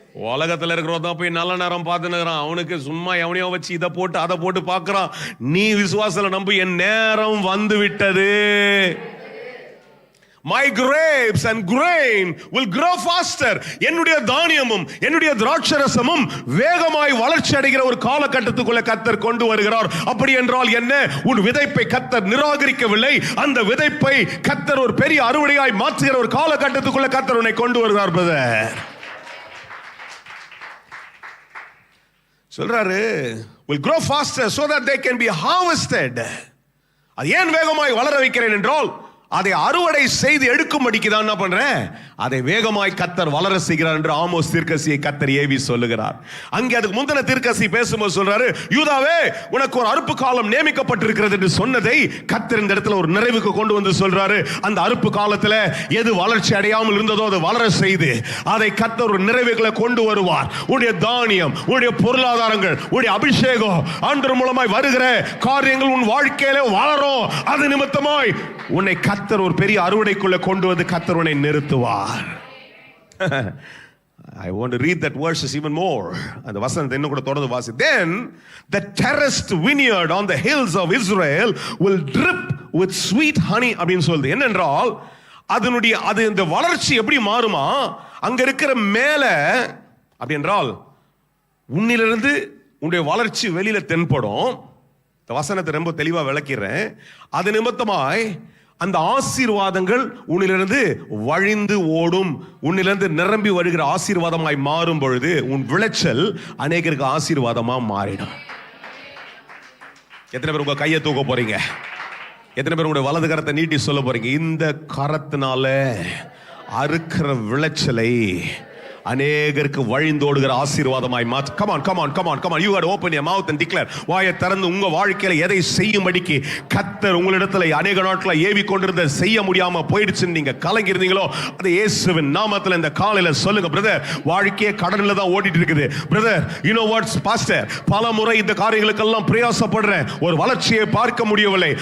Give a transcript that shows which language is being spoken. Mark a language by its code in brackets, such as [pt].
[ta] உலகத்தில் இருக்கிறவன் தான் போய் நல்ல நேரம் பார்த்துனுக்கிறான். அவனுக்கு சும்மா எவனையோ வச்சு இதை போட்டு அதை போட்டு பார்க்கறான். நீ விசுவாசத்துல நம்பு, என் நேரம் வந்து விட்டது. [en] My grapes and grain will grow faster. [ta] என்னுடைய தானியமும் என்னுடைய திராட்சரசமும் வேகமாய் வளர்ச்சி அடைகிற ஒரு காலகட்டத்துக்குள்ள கர்த்தர் கொண்டு வருகிறார். அப்படி என்றால் என்ன? உன் விதைப்பை கர்த்தர் நிராகரிக்கவில்லை. அந்த விதைப்பை கர்த்தர் ஒரு பெரிய அறுவடையாய் மாற்றுகிற ஒரு காலகட்டத்துக்குள்ள கர்த்தர் உன்னை கொண்டு வருகிறார். பிரதர் சொல்றாரு, [en] will grow faster so that they can be harvested. [ta] அது ஏன் வேகமாய் வளர வைக்கிறேன் என்றால், அதை அறுவடை செய்து எடுக்கும்படிக்கு தான் என்ன பண்றேன், அதை வேகமாய் கர்த்தர் வளர செய்கிறார் என்று ஆமோஸ் தீர்க்கதரிசியை கர்த்தர் ஏவி சொல்லுகிறார். அங்கே அதுக்கு முந்தின தீர்க்கதரிசி பேசும்போது சொல்றாரு, யூதாவே உனக்கு ஒரு அறுப்பு காலம் நியமிக்கப்பட்டிருக்கிறது என்று சொன்னதை கர்த்தர் இந்த இடத்துல ஒரு நிறைவுக்கு கொண்டு வந்து சொல்றாரு. அந்த அறுப்பு காலத்துல எது வளர்ச்சி அடையாமல் இருந்ததோ அதை வளர செய்து அதை கர்த்தர் ஒரு நிறைவுகளை கொண்டு வருவார். உன்னுடைய தானியம், உன்னுடைய பொருளாதாரங்கள், உன்னுடைய அபிஷேகம் ஆண்டவர் மூலமாய் வருகிற காரியங்கள் உன் வாழ்க்கையில வளரும். அது நிமித்தமாய் உன்னை கர்த்தர் ஒரு பெரிய அறுவடைக்குள்ள கொண்டு வந்து கர்த்தர் உன்னை நிறுத்துவார். [en] I want to read that verses even more. [ta] அந்த வசனத்தை இன்னும் கூட தொடர்ந்து வாசி. [en] Then the terraced vineyard on the hills of Israel will drip with sweet honey. [ta] அப்படின்னு சொல்லுது. என்னென்றால் அது இந்த வளர்ச்சி எப்படி மாறுமா, அங்க இருக்கிற மேல அப்படி என்றால் உன்னிலிருந்து உன்னுடைய வளர்ச்சி வெளியில தென்படும். இந்த வசனத்தை ரொம்ப தெளிவா விளக்கிறேன். அது நிமித்தமாய் அந்த ஆசீர்வாதங்கள் உன்னிலிருந்து வழிந்து ஓடும். உன்னிலிருந்து நிரம்பி வருகிற ஆசீர்வாதமாய் மாறும் பொழுது உன் விளைச்சல் அநேகருக்கு ஆசீர்வாதமா மாறிடும். எத்தனை பேர் உங்க கையை தூக்க போறீங்க? எத்தனை பேர் உங்களுடைய வலது கரத்தை நீட்டி சொல்ல போறீங்க, இந்த கரத்தினால அறுக்கிற விளைச்சலை அநேகருக்கு வழிந்தோடுகிற ஆசீர்வாதமாய் மாற்று. [en] Come on, you got to open your mouth and declare. [ta] வாயை திறந்து உங்க வாழ்க்கையில எதை செய்யும்படிக்கு கர்த்தர் உங்களிடத்துல அநேக நாட்கள ஏவி கொண்டிருந்த செய்ய முடியாம போயிடுச்சுன்னு நீங்க கலங்கி இருந்தீங்களோ, அது இயேசுவின் நாமத்துல இந்த காலையில சொல்லுங்க. பிரதர், வாழ்க்கையே கடன்ல தான் ஓடிட்டு இருக்குது. Brother, [en] you know what pastor, [ta] பல முறை இந்த காரியங்களுக்கெல்லாம் பிரயாசப்படுறேன், ஒரு வளர்ச்சியை பார்க்க முடியவில்லை.